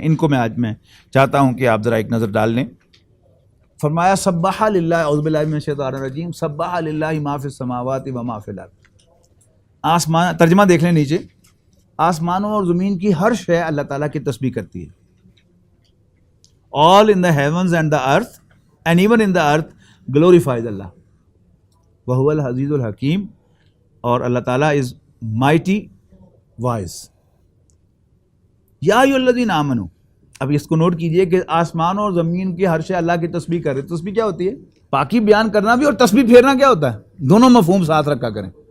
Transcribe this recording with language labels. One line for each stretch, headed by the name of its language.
Urdu: ان کو آج میں چاہتا ہوں کہ آپ ذرا ایک نظر ڈال لیں. فرمایا
Arabic: سبح للہ، اعوذ باللہ من الشیطان الرجیم، سبح للہ ما فی السماوات و ما فی الارض.
Urdu: آسمان، ترجمہ دیکھ لیں نیچے، آسمانوں اور زمین کی ہر شے اللہ تعالیٰ کی تسبیح کرتی ہے.
English: all in the heavens and the earth and even in the earth glorifies Allah.
Arabic: وَهُوَ الْعَزِيزُ الْحَكِيمُ،
Urdu: اور اللہ تعالیٰ
English: is mighty wise.
Arabic: یا ایھا الذین آمنوا،
Urdu: اب اس کو نوٹ کیجئے کہ آسمان اور زمین کی ہر شے اللہ کی تسبیح کرے. تسبیح کیا ہوتی ہے؟ پاکی بیان کرنا بھی، اور تسبیح پھیرنا کیا ہوتا ہے؟ دونوں مفہوم ساتھ رکھا کریں.